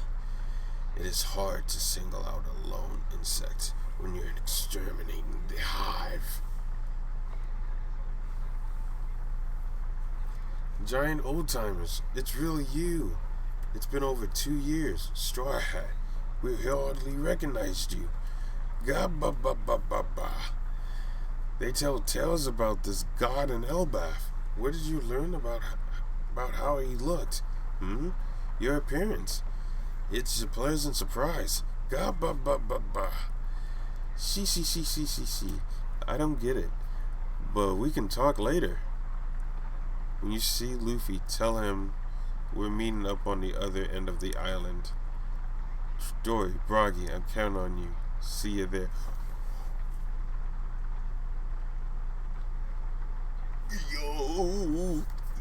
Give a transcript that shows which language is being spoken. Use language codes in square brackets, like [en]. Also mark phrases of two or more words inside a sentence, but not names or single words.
[en] It is hard to single out a lone insect when you're exterminating the hive. Giant old timers, it's really you. It's been over 2 years. Straw Hat, we hardly recognized you. Ga-ba-ba-ba-ba-ba. They tell tales about this god in Elbaf. Where did you learn about how he looked? Your appearance. It's a pleasant surprise. Ga-ba-ba-ba-ba. See. I don't get it. But we can talk later. When you see Luffy, tell him we're meeting up on the other end of the island. Dory, Broggy, I'm counting on you. See you there. Yo.